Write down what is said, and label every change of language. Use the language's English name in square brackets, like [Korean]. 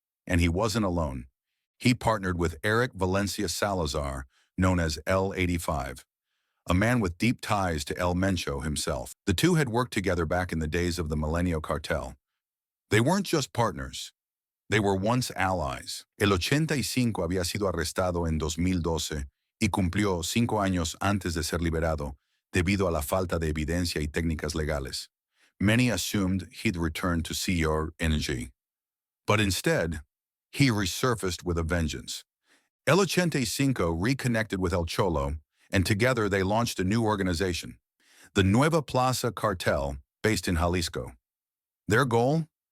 [English] And he wasn't alone. He partnered with Eric Valencia Salazar, known as L85, a man with deep ties to El Mencho himself. The two had worked together back in the days of the Millenio Cartel. They weren't just partners. They were once allies. [Spanish] El 85 había sido arrestado en 2012 y cumplió 5 años antes de ser liberado debido a la falta de evidencia y técnicas legales. [English] Many assumed he'd returned to CJNG. But instead, he resurfaced with a vengeance. El 85 reconnected with El Cholo, and together they launched a new organization, the Nueva Plaza Cartel, based in Jalisco. Their goal?